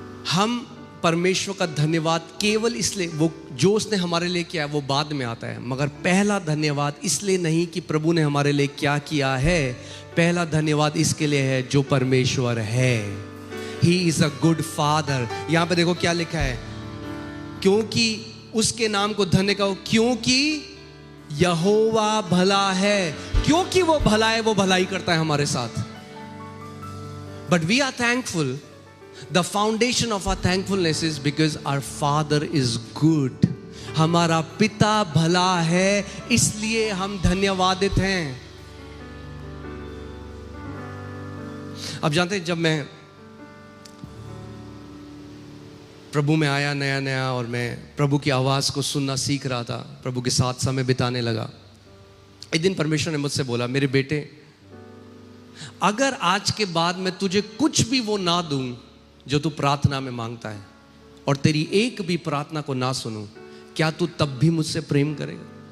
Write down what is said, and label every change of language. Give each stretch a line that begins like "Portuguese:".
Hindi: हम परमेश्वर का धन्यवाद केवल इसलिए, वो जो उसने हमारे लिए किया है वो बाद में आता है, मगर पहला धन्यवाद इसलिए नहीं कि प्रभु ने हमारे लिए क्या किया है, पहला धन्यवाद इसके लिए है जो परमेश्वर है।
English: He is a good father।
Hindi: यहां पे देखो क्या लिखा है, क्योंकि उसके नाम को धन्य कहो, क्योंकि यहोवा भला है। क्योंकि वो भला है, वो भलाई करता है हमारे साथ।
English: But we are thankful. The foundation of our thankfulness is because our Father is good.
Hindi: हमारा पिता भला है, इसलिए हम धन्यवादित हैं। अब जानते हैं, जब मैं प्रभु में आया नया नया और मैं प्रभु की आवाज़ को सुनना सीख रहा था, प्रभु के साथ समय बिताने लगा, एक दिन परमेश्वर ने मुझसे बोला, मेरे बेटे, अगर आज के बाद मैं तुझे कुछ भी वो ना दूं जो तू प्रार्थना में मांगता है, और तेरी एक भी प्रार्थना को ना सुनूं, क्या तू तब भी मुझसे प्रेम करेगा?